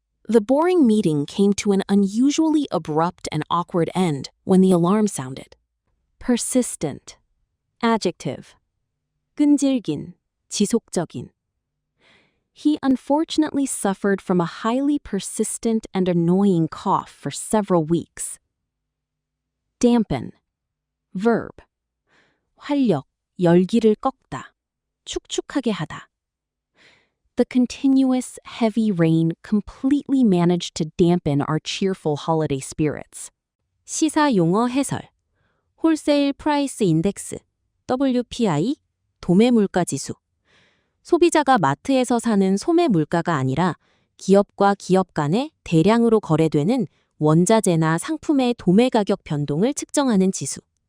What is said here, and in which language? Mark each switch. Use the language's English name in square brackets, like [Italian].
[English] The boring meeting came to an unusually abrupt and awkward end when the alarm sounded. [Korean] Persistent. Adjective. 끈질긴, 지속적인. [English] He unfortunately suffered from a highly persistent and annoying cough for several weeks. Dampen. Verb. [Korean] 활력, 열기를 꺾다, 축축하게 하다. [English] The continuous, heavy rain completely managed to dampen our cheerful holiday spirits. [Korean] 시사 용어 해설. 홀세일 프라이스 인덱스, WPI, 도매 물가 지수. 소비자가 마트에서 사는 소매 물가가 아니라 기업과 기업 간에 대량으로 거래되는 원자재나 상품의 도매 가격 변동을 측정하는 지수.